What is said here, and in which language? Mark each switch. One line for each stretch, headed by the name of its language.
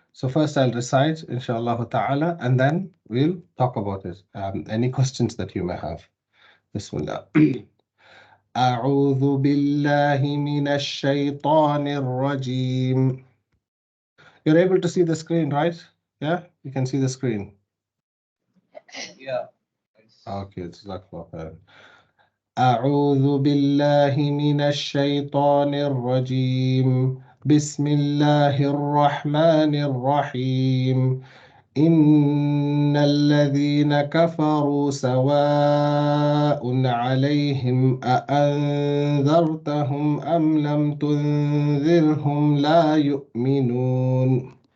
English: So first I'll recite, inshallah ta'ala, and then we'll talk about it. Any questions that you may have. Bismillah.
Arabic: أعوذ بالله من الشيطان الرجيم.
English: You're able to see the screen, right? Yeah, you can see the screen. Yeah. Okay, jazakallah khair.
Arabic: أعوذ بالله من الشيطان الرجيم. بسم الله الرحمن الرحيم. إن الذين كفروا سواء عليهم أأنذرتهم أم لم تنذرهم لا يؤمنون.